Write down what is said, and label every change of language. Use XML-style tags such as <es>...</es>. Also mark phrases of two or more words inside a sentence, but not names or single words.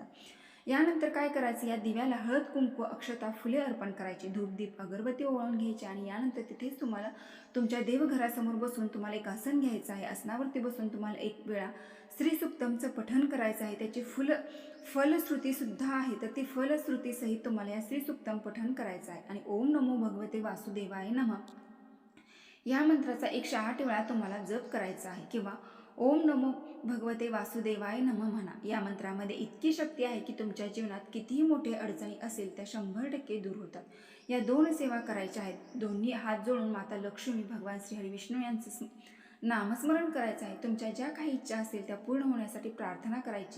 <mr>यानंतर काय करायचं, या दिव्याला हळद कुंकू अक्षता फुले अर्पण करायची, धूप दीप अगरबत्ती ओवाळून घ्यायची आणि यानंतर तिथेच तुम्हाला तुमच्या देवघरासमोर बसून तुम्हाला एक आसन घ्यायचं आहे. आसनावरती बसून तुम्हाला एक वेळा श्रीसुक्तमचं पठण करायचं आहे. त्याची फलश्रुतीसुद्धा आहे तर ती फलश्रुतीसहित तुम्हाला या श्रीसुक्तम पठण करायचं आहे आणि</mr> <sa>ओम नमो भगवते वासुदेवाय नमः</sa> <mr>या मंत्राचा 108 वेळा तुम्हाला जप करायचा आहे किंवा</mr> <sa>ओम नमो भगवते वासुदेवाय नमः</sa> <mr>म्हणा. या मंत्रामध्ये इतकी शक्ती आहे की तुमच्या जीवनात कितीही मोठे अडचणी असेल त्या 100% दूर होतात. या 2 सेवा करायच्या आहेत. दोन्ही हात जोडून माता लक्ष्मी, भगवान श्री हरी विष्णू यांचं नामस्मरण करायचं आहे. तुमच्या ज्या काही इच्छा असतील त्या पूर्ण होण्यासाठी प्रार्थना करायची.</mr>